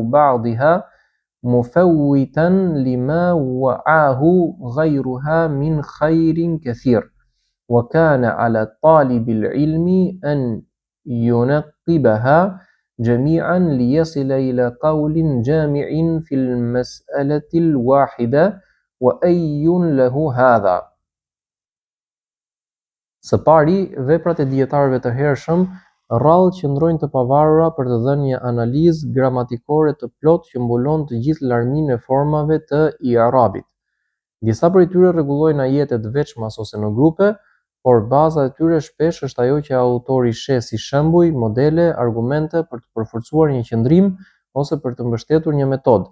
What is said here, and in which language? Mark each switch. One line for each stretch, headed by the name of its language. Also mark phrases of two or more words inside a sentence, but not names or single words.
Arabic: بعضها مفوتا لما وعاه غيرها من خير كثير وكان على طالب العلم أن ينقبها جميعا ليصل إلى قول جامع في المسألة الواحدة وأي له هذا.
Albanian: Së pari, veprat e dietarëve të hershëm rrallë qëndrojnë të pavarura për të dhënë një analizë gramatikore të plotë që mbulon të gjithë larminë e formave të i'rabit. Disa prej tyre rregullojnë ajete të veçmas ose në grupe, por baza e tyre shpesh është ajo që autori sheh si shembuj, modele, argumente për të përforcuar një qëndrim ose për të mbështetur një metodë.